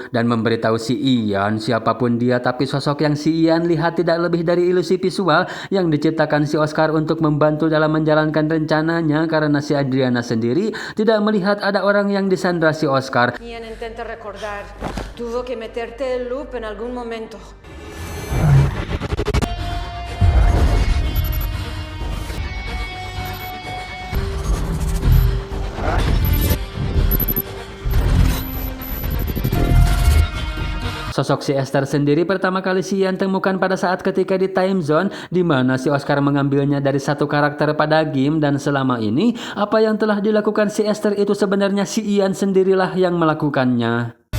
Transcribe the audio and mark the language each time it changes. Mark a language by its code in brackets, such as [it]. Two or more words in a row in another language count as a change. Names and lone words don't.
[id] dan memberitahu si Ian siapapun dia, tapi sosok yang si Ian lihat tidak lebih dari ilusi visual yang diciptakan si Oscar untuk membantu dalam menjalankan rencananya karena si Adriana sendiri tidak melihat ada orang yang disandra si Oscar. [es] Ian intenta recordar. Tuvo que meterte el loop en algún momento. [id] Sosok si Esther sendiri pertama kali si Ian temukan pada saat ketika di [en] time zone [id] di mana si Oscar mengambilnya dari satu karakter pada game, dan selama ini apa yang telah dilakukan si Esther itu sebenarnya si Ian sendirilah yang melakukannya.